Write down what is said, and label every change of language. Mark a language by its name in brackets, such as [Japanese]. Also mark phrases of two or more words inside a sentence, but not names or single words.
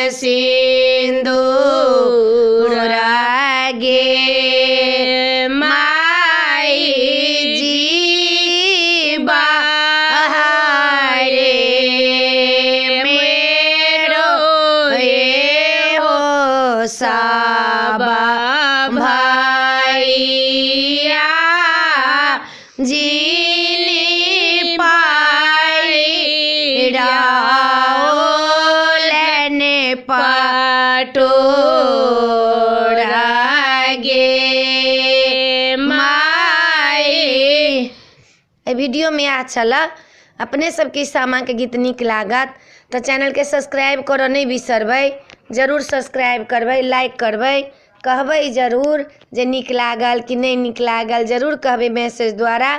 [Maithili] सिंदूर गे माई जीवा रे मेरो ये हो साबा भैया जीनी पाई राओलने पटोरा गे माई। वीडियो में अच्छा लग अपने सबके सामा के गीत नीक लागत तो चैनल के सब्सक्राइब करो नहीं बिसरबै। जरूर सब्सक्राइब करबै, लाइक करबै, कहबै जरूर जे नीक लागल कि नहीं नीक लागल, जरूर कहबै मैसेज द्वारा।